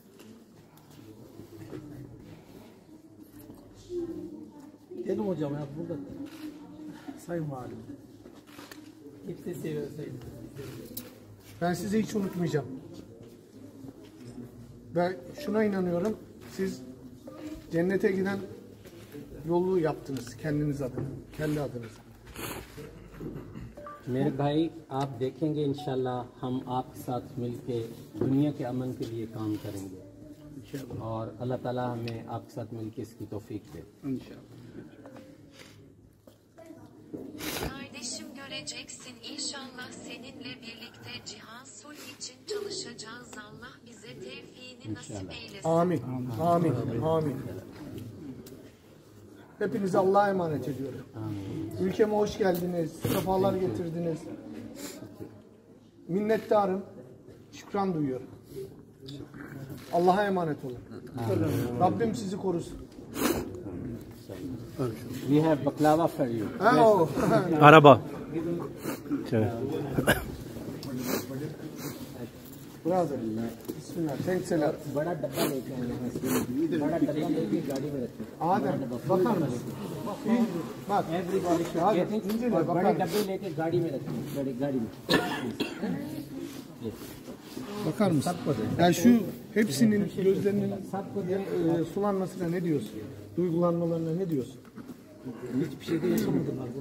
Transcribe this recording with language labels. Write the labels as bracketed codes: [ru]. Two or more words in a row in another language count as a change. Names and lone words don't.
[tr] Dedim hocam ya burada Sayın Valim. Kimse seviyor Sayın. Ben sizi hiç unutmayacağım. Ve şuna inanıyorum, siz cennete giden yolu yaptınız kendiniz adına, kendi adınıza. [hi] मेरे भाई आप देखेंगे इंशाल्लाह हम आपके साथ मिलके दुनिया के अमन के लिए काम करेंगे और अल्लाह ताला हमें आपके साथ मिलके इसकी तौफीक दे [tr] Kardeşim göreceksin inşallah seninle birlikte cihan sulh için çalışacağız. Allah bize tevfiğini nasip eylesin. Amin, amin, amin. Hepinizi Allah'a emanet ediyorum. Ülkeme hoş geldiniz, sefalar getirdiniz. Minnettarım, şükran duyuyorum. Allah'a emanet olun. Rabbim sizi korusun. [en] We have baklava for you. Oh. [tr] Araba. [en] Brother, bismillah, thanks a lot. [hi] बड़ा डब्बा लेके आए हैं बड़ा डब्बा लेके गाड़ी में रखें [tr] Adem, bakar mısın? Bak, [en] Everybody should [tr] Adem, [en] get it. [tr] incele, [hi] और [tr] bakar [hi] बड़े [tr] mısın? [hi] डब्बे लेके गाड़ी में रखें गाड़ी में [tr] Bakar mısın? Yani şu hepsinin gözlerinin sulanmasına ne diyorsun? Duygulanmalarına ne diyorsun? Hiçbir şeyde yaşamadılar.